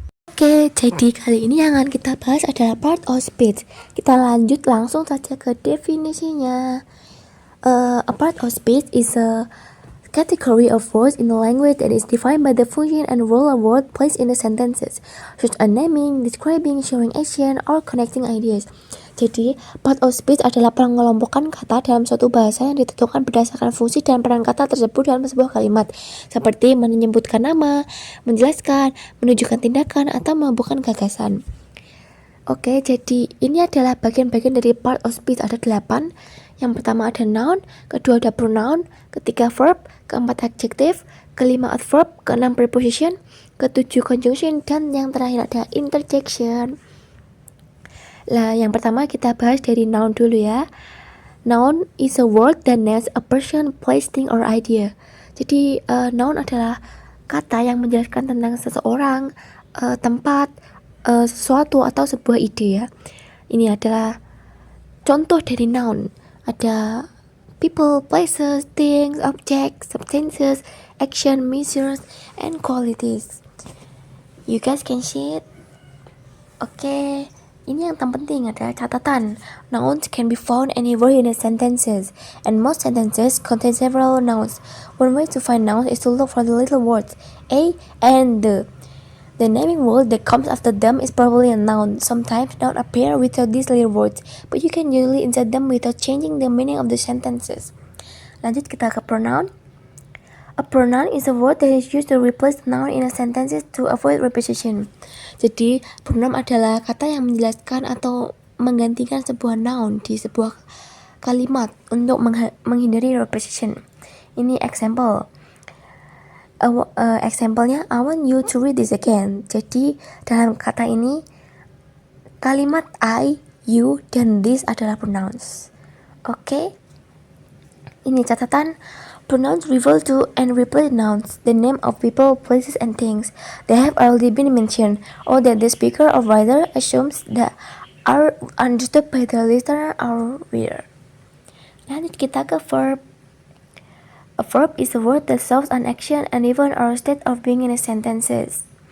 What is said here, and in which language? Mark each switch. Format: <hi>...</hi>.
<id>Oke, jadi kali ini yang akan kita bahas adalah part of speech. Kita lanjut langsung saja ke definisinya.</id> <en>A part of speech is a category of words in a language that is defined by the function and role of word placed in the sentences, such as naming, describing, showing action, or connecting ideas.</en> <id>Jadi, part of speech adalah pengelompokan kata dalam suatu bahasa yang ditentukan berdasarkan fungsi dan peran kata tersebut dalam sebuah kalimat, seperti menyebutkan nama, menjelaskan, menunjukkan tindakan, atau menghubungkan gagasan. Oke, jadi ini adalah bagian-bagian dari part of speech, ada 8. Yang pertama ada noun, kedua ada pronoun, ketiga verb, keempat adjective, kelima adverb, keenam preposition, ketujuh conjunction, dan yang terakhir ada interjection. Lah, yang pertama kita bahas dari noun dulu ya.</id> <en>Noun is a word that names a person, place, thing, or idea.</en> <id>Jadi noun adalah kata yang menjelaskan tentang seseorang, tempat, sesuatu atau sebuah ide ya. Ini adalah contoh dari noun.</id> <en>Ada people, places, things, objects, substances, action, measures, and qualities. You guys can see it? Oke.</en> <id>Ini yang terpenting adalah catatan.</id> <en>Nouns can be found anywhere in the sentences, and most sentences contain several nouns. One way to find nouns is to look for the little words a and the. The naming word that comes after them is probably a noun. Sometimes nouns appear without these little words, but you can usually insert them without changing the meaning of the sentences.</en> <id>Lanjut kita ke pronoun.</id> <en>A pronoun is a word that is used to replace the noun in a sentence to avoid repetition.</en> <id>Jadi, pronoun adalah kata yang menjelaskan atau menggantikan sebuah noun di sebuah kalimat untuk menghindari repetition. Ini example.</id> <en>Example-nya, I want you to read this again.</en> <id>Jadi, dalam kata ini, kalimat I, you, dan this adalah pronouns. Oke? Ini catatan.</id> <en>Pronouns refer to and replace nouns, the name of people, places, and things that have already been mentioned, or that the speaker or writer assumes that are understood by the listener or reader.</en> <id>Lanjut kita ke verb.</id> <en>A verb is a word that shows an action, an event, or a state of being in a sentences.</en>